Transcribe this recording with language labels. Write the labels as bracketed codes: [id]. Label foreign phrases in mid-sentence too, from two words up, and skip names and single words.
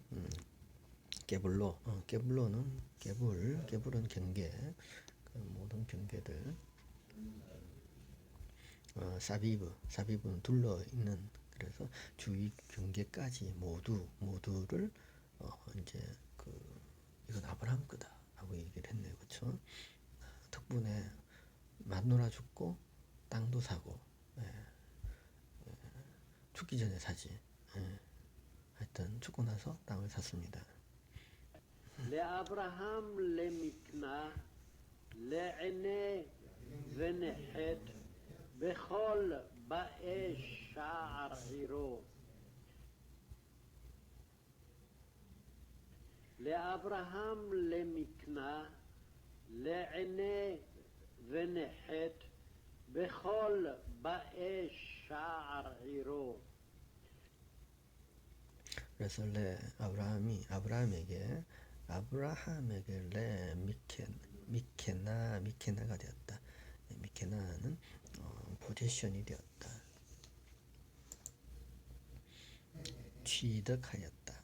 [ko] 깨불로는 깨불은 경계, 그 모든 경계들, 사비브는 둘러 있는, 그래서 주위 경계까지 모두를 이제 이건 아브라함 거다라고 얘기를 했네요, 그렇죠? 덕분에 마누라 죽고 땅도 사고, 죽기 전에 사지. 하여튼 죽고 나서 땅을 샀습니다. [he] לאברהם למקנה, לעיני ונחת, בכל באי שער עירו. לאברהם למקנה, לעיני ונחת, בכל באי שער עירו. [ko] 그래서 아브라함에게 미케나가 되었다. 미케나는 포지션이 되었다. 취득하였다.